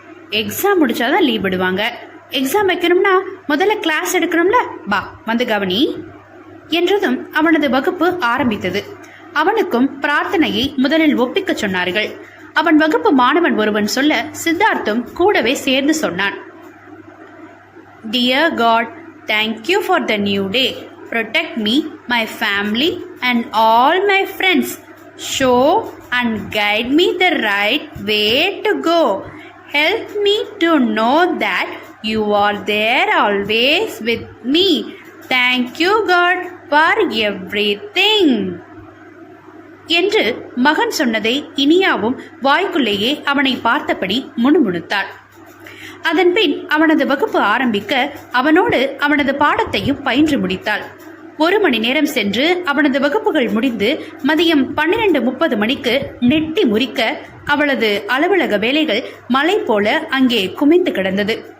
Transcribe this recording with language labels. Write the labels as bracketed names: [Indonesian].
[Tamil] Exam முடிச்சாதான் leave விடுவாங்க. Exam வைக்கணும்னா முதல்ல கிளாஸ் எடுக்கணும்ல, பா வந்து கவனி என்றதும் அவனது வகுப்பு ஆரம்பித்தது. அவனுக்கும் பிரார்த்தனையை முதலில் ஒப்பிக்க சொன்னார்கள். அவன் வகுப்பு மாணவன் ஒருவன் சொல்ல சித்தார்த்தும் கூடவே சேர்ந்து சொன்னான். [English] Dear God, thank you for the new day. Protect me, my family and all my friends. Show and guide me the right way to go. Help me to know that you are there always with me. Thank you God for everything. [Tamil] என்று மகன் சொன்னதை இனியாவும் வாய்க்குள்ளேயே அவனை பார்த்தபடி முணுமுணுத்தாள். அதன்பின் அவனது வகுப்பு ஆரம்பிக்க அவனோடு அவனது பாடத்தையும் பயின்று முடித்தாள். 1 மணி நேரம் சென்று அவனது வகுப்புகள் முடிந்து மதியம் 12:30 மணிக்கு நெட்டி முறிக்க அவளது அலுவலக வேலைகள் மலை போல அங்கே குமிந்து கிடந்தது.